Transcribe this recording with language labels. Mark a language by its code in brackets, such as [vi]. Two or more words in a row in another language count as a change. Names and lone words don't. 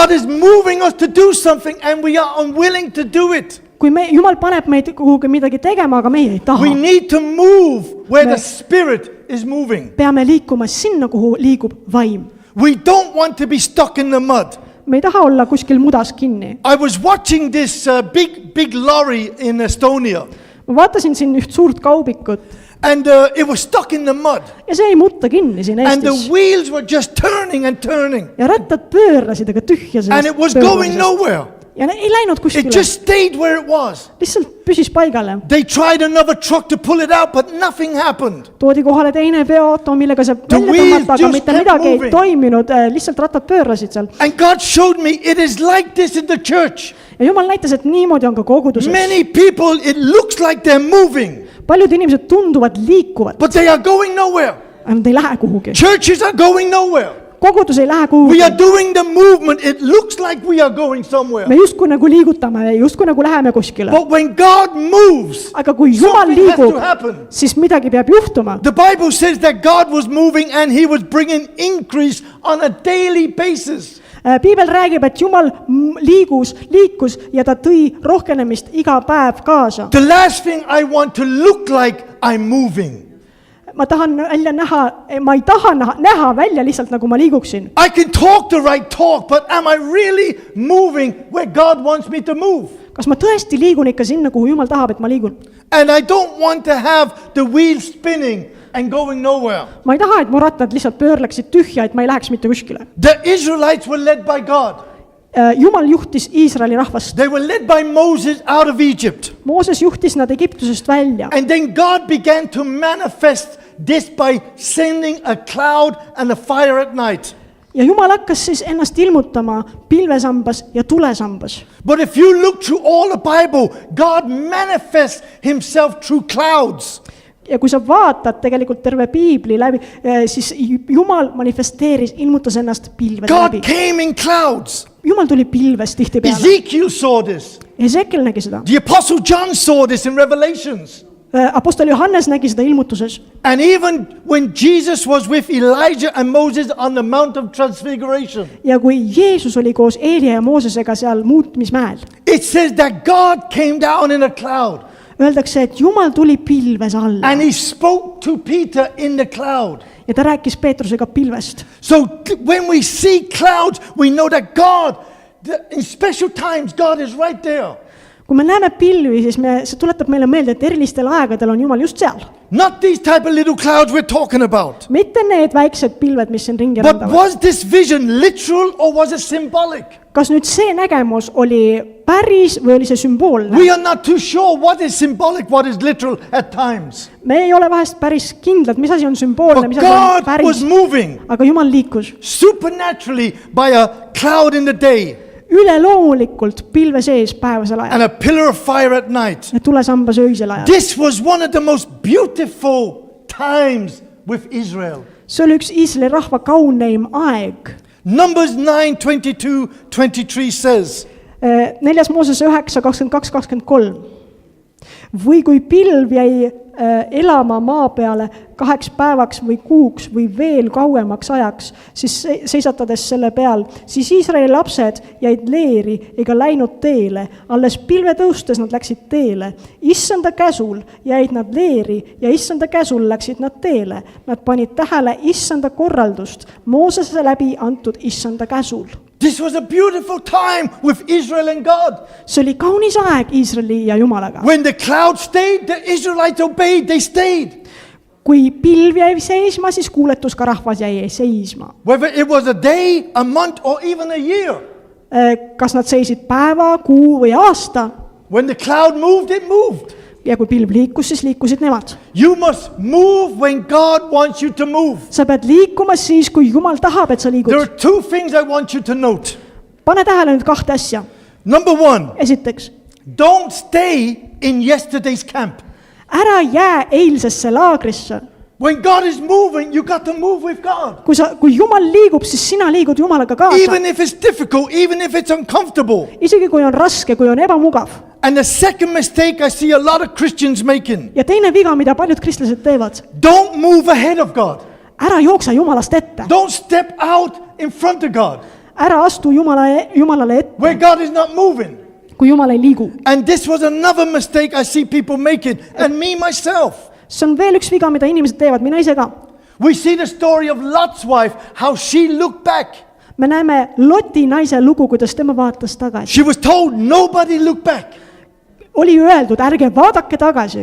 [en] God is moving us to do something and we are unwilling to do it. [et] Kui Jumal paneb meid kuhugi midagi tegema, aga meie ei taha. [en] We need to move where the Spirit is moving. [et] peame liikuma sinna, kuhu liigub vaim. [en] We don't want to be stuck in the mud. [et] me ei taha olla kuskil mudas kinni. [en] I was watching this big lorry in Estonia, [et] ma vaatasin siin üht suurt kaubikut [en] and it was stuck in the mud. [et] ja see ei mutta kinni siin [en] And the [et] Eestis. [en] wheels were just turning and turning. [et] ja rattad pöörlesid, aga tühja [en] And it was going nowhere. [et] ja ei läinud [en] It [et] kuskile, [en] just stayed where it was. [et] lihtsalt püsis paigale. [en] They tried another truck to pull it out, but nothing happened. [et] toodi kohale teine veoauto, millega see välja [en] wheels [et] tõmmata, aga [en] just [et] mitte [en] kept [et] midagi ei [en] moving. [et] toiminud, lihtsalt rattad pöörlesid seal. [en] And God showed me it is like this in the church. [et] ja Jumal näitas, et niimoodi on ka koguduses. [en] Many people, it looks like they're moving, [et] paljud inimesed tunduvad liikuvat, [en] but they are going nowhere. [et] aga nad ei lähe kuhugi. [en] Churches are going nowhere. [et] kogudus ei lähe [en] We [et] kuhugi. [en] are doing the movement. It looks like we are going somewhere. [et] me justkui nagu liigutame, justkui nagu läheme kuskile. [en] But when God moves, [et] aga kui Jumal [en] something has to [et] liigub, [en] happen. [et] siis midagi peab juhtuma. [en] The Bible says that God was moving and he was bringing increase on a daily basis. [et] piibel räägib, et Jumal liikus ja ta tõi rohkenemist iga päev kaasa. [en] The last thing I want to look like I'm moving. [et] ma tahan välja näha, ma ei taha näha välja lihtsalt nagu ma liiguksin. [en] I can talk the right talk, but am I really moving where God wants me to move? [et] kas ma tõesti liigun ikka sinna, kuhu Jumal tahab, et ma liigun? [en] And I don't want to have the wheel spinning and going nowhere. [et] ma ei taha, et mu rattad lihtsalt pöörleksid tühja, et ma ei läheks mitte kuskile. [en] The Israelites were led by God. [et] Jumal juhtis Iisraeli rahvast. [en] They were led by Moses out of Egypt. [et] Mooses juhtis nad Egiptusest välja. [en] And then God began to manifest this by sending a cloud and a fire at night. [et] ja Jumal hakkas siis ennast ilmutama pilvesambas ja tulesambas. [en] But if you look through all the Bible, God manifests himself through clouds. [et] ja kui sa vaatad tegelikult terve piibli läbi, siis Jumal manifesteeris, ilmutas ennast pilvede [en] God [et] läbi. [en] came in clouds. [et] Jumal tuli pilves tihtipeale. [en] Ezekiel saw this. [et] Ezekiel nägi seda. [en] The Apostle John saw this in Revelations. [et] Apostel Johannes nägi seda ilmutuses. [en] And even when Jesus was with Elijah and Moses on the Mount of Transfiguration, [et] ja kui Jeesus oli koos Eelia ja Moosesega seal muutmismäel, [en] it says that God came down in a cloud [et] öeldakse, et Jumal tuli pilves alla [en] and he spoke to Peter in the cloud. [et] ja ta rääkis Peetrusega pilvest. [en] So when we see clouds, we know that God, in special times, God is right there. [et] kui me näeme pilvi, siis see tuletab meile meelde, et erilistel aegadel on Jumal just seal. [en] Not these type of little clouds we're talking about. [et] mitte need väiksed pilved, mis siin ringi [en] But [et] rändavad. [en] was this vision literal or was it symbolic? [et] kas nüüd see nägemus oli päris või oli see sümboolne? [en] We are not too sure what is symbolic, what is literal at times. [et] me ei ole vahest päris kindlad, mis asi on sümboolne, [en] But [et] mis asi on [en] God was [et] päris. [en] moving [et] aga Jumal liikus [en] supernaturally by a cloud in the day [et] üleloomulikult pilve sees päevasel ajal [en] and a pillar of fire at night. [et] ja tulesambas öisel ajal. [en] This was one of the most beautiful times with Israel. [et] see oli üks Iisraeli rahva kauneim aeg. [en] Numbers 9:22-23 says, [et] 4. Moosese 9:22-23. või kui pilv jäi elama maa peale 2 päevaks või kuuks või veel kauemaks ajaks, siis seisatades selle peal, siis Iisraeli lapsed jäid leeri ega läinud teele. Alles pilve tõustes nad läksid teele. Issanda käsul jäid nad leeri ja issanda käsul läksid nad teele. Nad panid tähele issanda korraldust Moosese läbi antud issanda käsul. [en] this was a beautiful time with Israel and God. [et] see oli kaunis aeg Iisraeli ja Jumalaga. [en] When the cloud stayed, the Israelites obeyed, they stayed. [et] kui pilv jäi seisma, siis kuuletus ka rahvas jäi seisma. [en] Whether it was a day, a month, or even a year. [et] kas nad seisid päeva, kuu või aasta. [en] When the cloud moved, it moved. [et] ja kui pilv liikus, siis liikusid nemad. [en] You must move when God wants you to move. [et] sa pead liikuma siis, kui Jumal tahab, et sa [en] There [et] liigud. [en] are 2 things I want you to note. [et] pane tähele nüüd 2 asja. [en] Number 1, [et] esiteks, [en] don't stay in yesterday's camp. [et] ära jää eilsesse laagrisse. [en] When God is moving, you got to move with God. [et] kui Jumal liigub, siis sina liigud Jumalaga kaasa. [en] Even if it's difficult, even if it's uncomfortable. [et] isegi kui on raske, kui on ebamugav. [en] And the second mistake I see a lot of Christians making, [et] ja teine viga, mida paljud kristlased teevad, [en] don't move ahead of God. [et] ära jooksa Jumalast ette. [en] Don't step out in front of God [et] ära astu Jumalale ette, [en] where God is not moving. [et] kui Jumal ei liigu. [en] And this was another mistake I see people making, and me myself. [et] see on veel üks viga, mida inimesed teevad, mina ise ka. [en] We see the story of Lot's wife, how she looked back. [et] Me näeme Loti naise lugu, kuidas tema vaatas tagasi. [en] She was told nobody look back. [et] Oli öeldud, ärge vaadake tagasi,